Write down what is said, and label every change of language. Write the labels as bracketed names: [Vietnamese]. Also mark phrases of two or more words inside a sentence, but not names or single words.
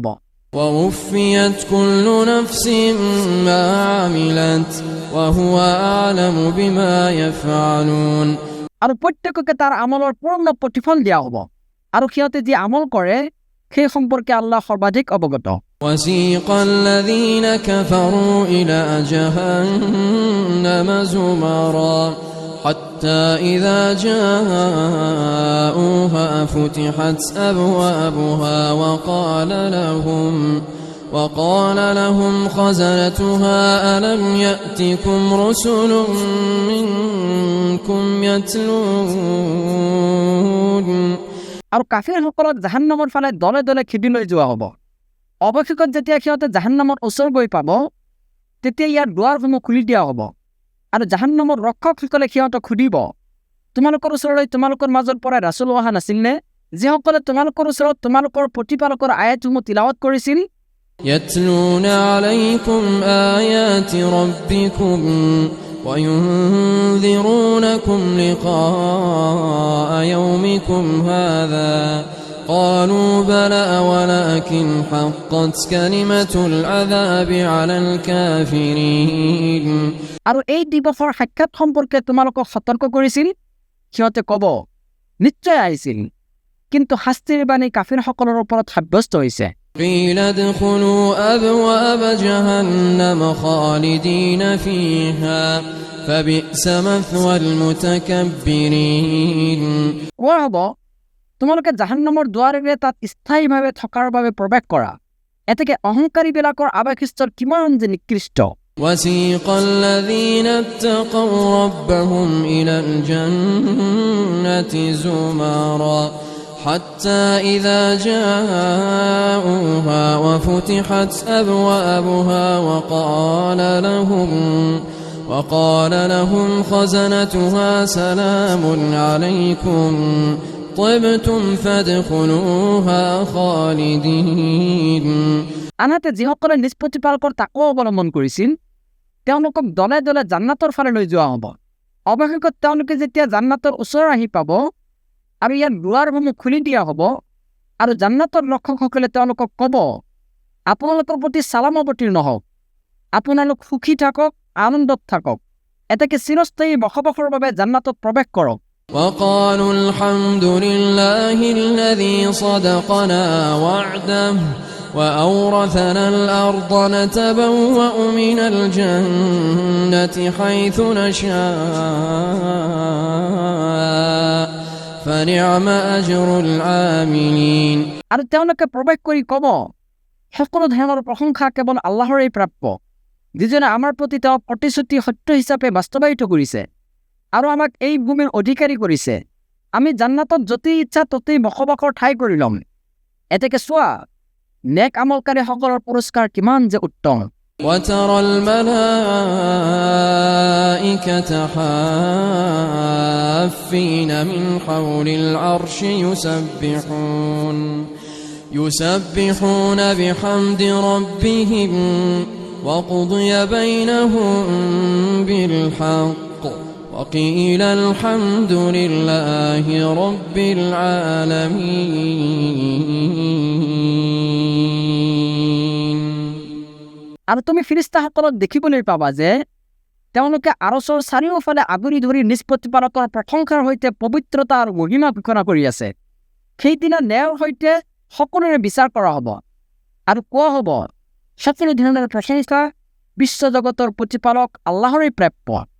[Arabic] ووفيت كل نفس ما عملت وهو أعلم بما يفعلون [Assamese] আৰু প্ৰত্যেককে তাৰ আমলৰ পূৰ্ণ প্ৰতিফল দিয়া হ'ব, আৰু সিহঁতে যি আমল কৰে সেই সম্পৰ্কে আল্লাহ সৰ্বাধিক অৱগত। [Arabic] وسيق الذين كفروا إلى جهنم زمرا حتى إذا جاءوها فتحت أبوابها وقال لهم خزنتها ألم يأتكم رسل منكم يتلون [Assamese] আৰু কাফিৰসকলক জাহান্নামৰ ফালে দলে দলে খেদি লৈ যোৱা হ'ব। অৱশেষত যেতিয়া সিহঁতে জাহান্নামৰ ওচৰ গৈ পাব, তেতিয়া ইয়াৰ দুৱাৰসমূহ খুলি দিয়া হ'ব, আৰু জাহান্নামৰ ৰক্ষকসকলে সিহঁতক সুধিব, তোমালোকৰ ওচৰলৈ তোমালোকৰ মাজৰ পৰা ৰাছুল অহা নাছিলনে, যিসকলে তোমালোকৰ ওচৰত তোমালোকৰ প্ৰতিপালকৰ আয়াতসমূহ তিলাৱত কৰিছিল? [Arabic] يتلون عليكم آيات ربكم وينذرونكم لقاء يومكم هذا قالوا بلى ولكن حقت كلمة العذاب على الكافرين [Assamese] আৰু এই দিৱসৰ সাক্ষাৎ সম্পৰ্কে তোমালোকক সতৰ্ক কৰিছিল? সিহঁতে ক'ব, নিশ্চয় আহিছিল, কিন্তু শাস্তিৰ বাণী কাফিৰসকলৰ ওপৰত সাব্যস্ত হৈছে। [Arabic] قيل ادخلوا أبواب جهنم خالدين فيها فبئس مثوى المتكبرين [Assamese] কোৱা হ'ব, তোমালোকে জাহান্নামৰ দুৱাৰেৰে তাত স্থায়ীভাৱে থকাৰ বাবে প্ৰৱেশ কৰা, এতেকে অহংকাৰীবিলাকৰ আৱাসস্থল কিমান যে নিকৃষ্ট। [Arabic] وسيق الذين اتقوا ربهم إلى الجنة زمرا حتى إذا جاءوها وفتحت أبوابها وقال لهم خزنتها سلام عليكم طبتم فادخلوها خالدين [Assamese] আনহাতে যিসকলে নিজ প্ৰতিপালকৰ তাকো অৱলম্বন কৰিছিল, তেওঁলোকক দলে দলে জান্নাতৰ ফালে লৈ যোৱা হ'ব। অৱশেষত তেওঁলোকে যেতিয়া জান্নাতৰ ওচৰ আহি পাব আৰু ইয়াৰ দুৱাৰসমূহ খুলি দিয়া হ'ব, আৰু জান্নাতৰ ৰক্ষকসকলে তেওঁলোকক ক'ব, আপোনালোকৰ প্ৰতি চালাম অৱতীৰ্ণ হওক, আপোনালোক সুখী থাকক, আনন্দত থাকক, এতেকে চিৰস্থায়ী বসবাসৰ বাবে জান্নাতত প্ৰৱেশ কৰক। [Arabic] وقالوا الحمد لله الذي صدقنا وعده وأورثنا الأرض نتبوأ من الجنة حيث نشاء فنعم أجر العاملين [Assamese] আৰু তেওঁলোকে প্ৰৱেশ কৰি ক'ব, সকলো ধৰণৰ প্ৰশংসা কেৱল আল্লাহৰেই প্ৰাপ্য, যিজনে আমাৰ প্ৰতি তেওঁ প্ৰতিশ্ৰুতি সত্য হিচাপে বাস্তৱায়িত কৰিছে আৰু আমাক এই ভূমিৰ অধিকাৰী কৰিছে। আমি জান্নাতত য'তেই ইচ্ছা ততেই বসবাসৰ ঠাই কৰি ল'ম। এতেকে চোৱা, নেক আমলকাৰীসকলৰ পুৰস্কাৰ কিমান যে উত্তম। [Arabic] وترى الملائكة حافين من حول العرش يسبحون بحمد ربهم وقضي بينهم بالحق وقيل الحمد لله رب العالمين [Assamese] আৰু তুমি ফিৰিস্তাসকলক দেখিবলৈ পাবা যে তেওঁলোকে আৰচৰ চাৰিওফালে আগুৰি ধৰি নিজ প্ৰতিপালকৰ প্ৰশংসাৰ সৈতে পবিত্ৰতা আৰু মহিমা ঘোষণা কৰি আছে। সেইদিনা ন্যায়ৰ সৈতে সকলোৰে বিচাৰ কৰা হ'ব আৰু কোৱা হ'ব, সকলো ধৰণৰ প্ৰশংসা বিশ্বজগতৰ প্ৰতিপালক আল্লাহৰেই প্ৰাপ্য।